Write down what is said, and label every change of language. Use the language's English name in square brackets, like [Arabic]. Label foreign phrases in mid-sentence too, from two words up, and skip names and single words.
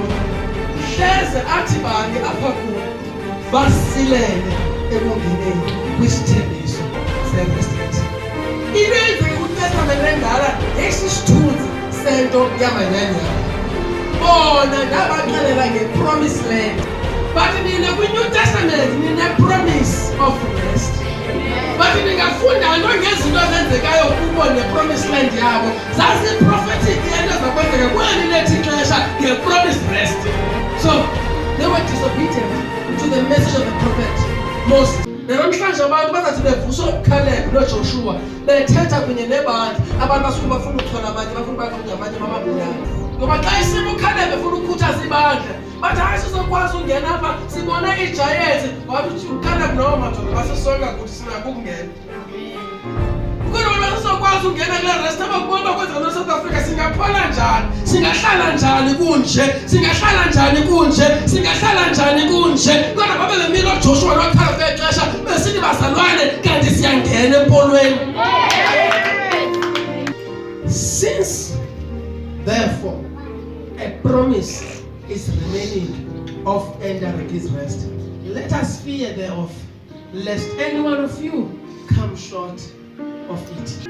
[Xhosa] Hleze athi bani apha kuyo. Basilele ekungeneni kwisithembiso seKristu. Into eyenzeka kuTestament endala esisithunzi sento yamanyanya. Bona ndabaxelela nge- [English] promised land. [Xhosa] But nina kwi- [English] New Testament [Xhosa] nina [English] promise of rest. [Xhosa] But ningafunda nto ngezinto ezenzekayo kubo ne- [English] promised land [Xhosa] yabo. Zasi-prophetic into zakwenzeka kweli lethi ixesha nge- [English] promised rest. So they were disobedient to the message of the prophet Moses. [Xhosa] Namhlanje abantu bazathi bevusa uCaleb noJoshua bethetha kunye nebandla abantu basuke bafuna ukuthola abanye bafuna bakwenza abanye bababulala. Ngoba xa isimo uCaleb efuna ukukhuthaza ibandla bathi hayi sizokwazi ungena apha sibona igiants wathi uCaleb nawo madoda basesonga ukuthi sinako ukungena. Ukubona sizokwazi ungena kule rest abakubona kwenza no [English] South Africa [Xhosa] singaphola njani singahlala njani kunje singahlala njani kunje singahlala njani kunje kodwa babe lemilo Joshua noCaleb exesha besithi bazalwane kanti siyangena empolweni. [English] Since therefore a promise is remaining of entering his rest, let us fear thereof, lest any one of you come short of it.